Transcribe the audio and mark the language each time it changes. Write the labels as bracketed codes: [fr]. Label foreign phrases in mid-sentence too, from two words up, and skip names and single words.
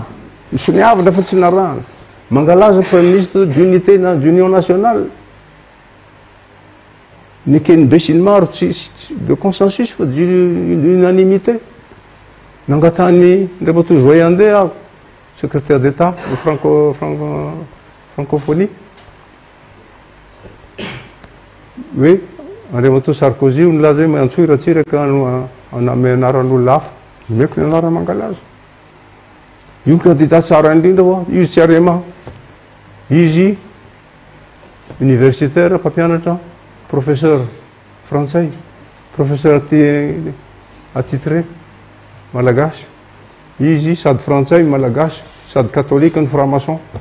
[mg] Misoniavana fa tsy narahana. Mangalaza [fr] Premier ministre d'unité d'union nationale. [mg] Nekeny be sy ny maro tsy [fr] de consensus [mg] fa d'unanimité. Nangatany Andriamatoa Joyandé aho [fr] secrétaire d'État de francophonie. [mg] Oui, Andriamatoa Sarkozy nilaza hoe antsoy ratsiraka aname anaran'olona hafa meko ny anara mangalaza. Io candidat tsara indrindra ho izy tsy arema, izy universitaire mpampianatra, professeur frantsay, [fr] professeur attitré [mg] malagasy, izy sady frantsay malagasy sady katolika ny franc-maçon.